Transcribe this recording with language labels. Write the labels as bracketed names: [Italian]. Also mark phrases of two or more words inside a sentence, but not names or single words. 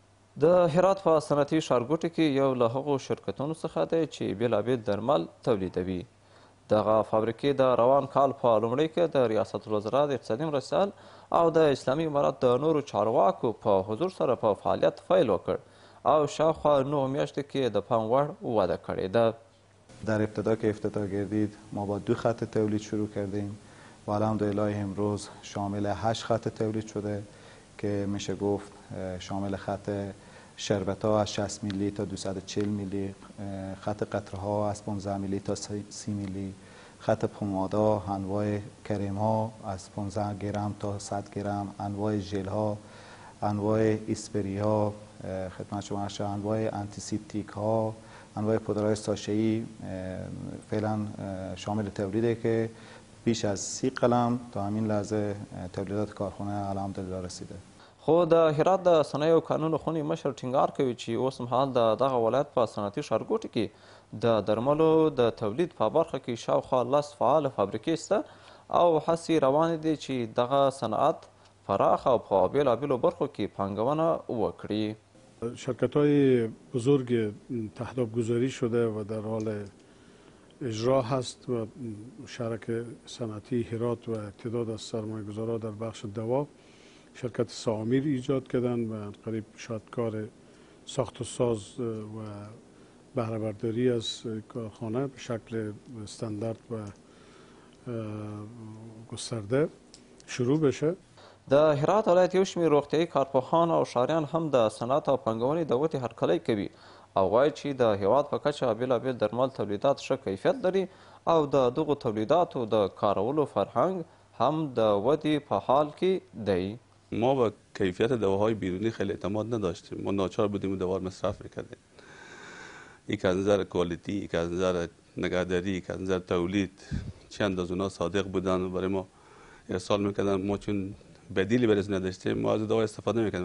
[Pashto] د هرات په صنعتي ښارګوټي کې یو له هغو شرکتونو څخه دی چې بېلابېل درمل تولیدوي. دغه فابریکې د روان کال په لومړۍ کې د ریاست الوزرا د اقتصادي مرستیال او د اسلامي امارت د نورو چارواکو په حضور سره په فعالیت پیل وکړ او شاوخوا 9 میاشتو کې د پام وړ وده کړې ده. [Persian] در ابتدا که افتتاح گردید ما با 2 خط تولید شروع کردیم و الحمدلله امروز شامل 8 خط تولید شده که میشه گفت شامل خط شربت ها از 60 میلی تا 240 میلی، خط قطره ها از 15 میلی تا 30 میلی، خط پمادا، انواع کریم ها از 15 گرم تا 100 گرم، انواع ژل ها، انواع اسپری ها، خدمت شما عرض شود انواع آنتیسپتیک ها، انواع پودرهای ساشه‌ای فعلا شامل تولیده که بیش از 30 قلم تا همین لحظه تولیدات کارخانه الحمدلله رسیده. [Pashto] خو د هرات د صنایع او کانونو خونې مشر ټینګار کوي چې اوس مهال د دغه ولایت په صنعتي ښارګوټي کې د درملو د تولید په برخه کې شاوخوا 10 فعاله فابریکې شته او هڅې روانې دي چې دغه صنعت پراخ او په بېلابېلو برخو کې پانګونه وکړي. [Persian] شرکت‌های بزرگ تهداب گذاری شده و در حال اجرا هست و شرک صنعتی هرات و تعداد از سرمایه‌گذارها در بخش دوا شرکت سامیر ایجاد کردن و قریب شاید کار ساخت و ساز و بهره برداری از کارخانه به شکل استاندارد و گسترده شروع بشه. [Pashto] د هرات ولایت یو شمېر روغتیایي کارپوهان او ښاریان هم د صنعت او پانګونې د ودې هرکلی کوي او وایي چې د هیواد په کچه بېلابېل درمل تولیدات ښه کیفیت لري او د دغو تولیداتو د کارولو فرهنګ هم د ودې په حال کې دی. [Persian] ما با کیفیت دواهای بیرونی خیلی اعتماد نداشتیم. ما ناچار بودیم دوا رو مصرف میکردیم. یک از نظر کوالیتی، یک از نظر نگهداری، یک از نظر تولید چند از اونا صادق بودن و برای ما ارسال میکردن. ما چون بدیلی برای نداشتیم ما از دوا استفاده میکردیم.